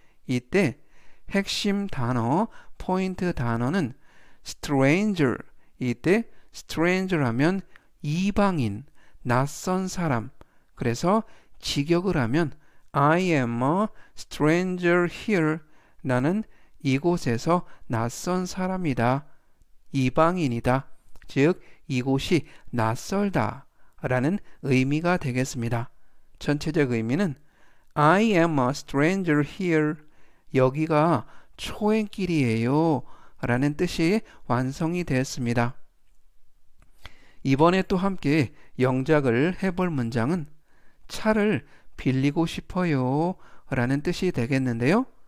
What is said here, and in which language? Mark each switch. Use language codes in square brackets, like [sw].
[ko] 이때 핵심 단어, 포인트 단어는 stranger, 이때 stranger 하면 이방인, 낯선 사람, 그래서 직역을 하면 [en] I am a stranger here. [ko] 나는 이곳에서 낯선 사람이다. 이방인이다. 즉, 이곳이 낯설다 라는 의미가 되겠습니다. 전체적 의미는 [en] I am a stranger here. [ko] 여기가 초행길이에요 라는 뜻이 완성이 되었습니다. 이번에 또 함께 영작을 해볼 문장은 차를 빌리고 싶어요 라는 뜻이 되겠는데요.